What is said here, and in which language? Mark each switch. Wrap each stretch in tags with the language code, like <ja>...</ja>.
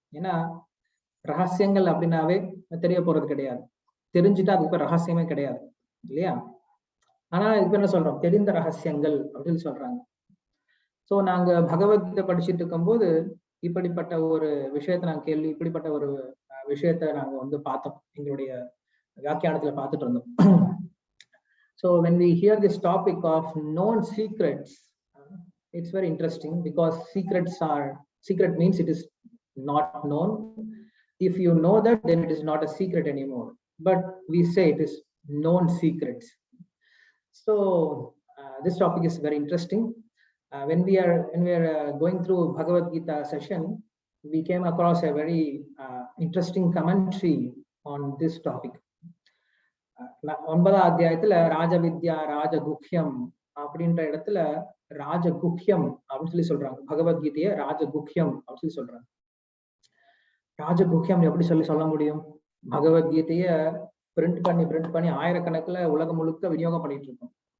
<ta>ஏன்னா ரகசியங்கள் அப்படின்னாவே தெரிய போறது கிடையாது, தெரிஞ்சுட்டா அதுக்கு பேர் ரகசியமே கிடையாது இல்லையா? ஆனா இப்ப என்ன சொல்றோம், தெரிந்த ரகசியங்கள் அப்படின்னு சொல்றாங்க. சோ நாங்க பகவத்கீதை படிச்சுட்டு இருக்கும் போது இப்படிப்பட்ட ஒரு விஷயத்த நாங்க இப்படிப்பட்ட ஒரு விஷயத்த நாங்க வந்து பார்த்தோம், எங்களுடைய வியாக்கியானத்துல பார்த்துட்டு இருந்தோம்.</ta> <en>So when we hear this topic of known secrets, it's very interesting because secret means it is not known. If you know that, then it is not a secret anymore. But we say it is known secrets. So this topic is very interesting. When we are going through Bhagavad Gita session, we came across a very interesting commentary on this topic.</en> <ta>9th அத்தியாயத்துல ராஜவித்யா ராஜகுஹ்யம் அப்படின்ற இடத்துல ராஜகுஹ்யம் அப்படின்னு சொல்லி சொல்றாங்க. பகவத்கீதைய ராஜகுஹ்யம் அப்படின்னு சொல்லி சொல்றாங்க. ராஜகுஹ்யம் எப்படி சொல்ல முடியும்? பகவத்கீதைய பிரிண்ட் பண்ணி ஆயிரக்கணக்கில் உலகம் முழுக்க விநியோகம் பண்ணிட்டு இருக்கோம்.</ta>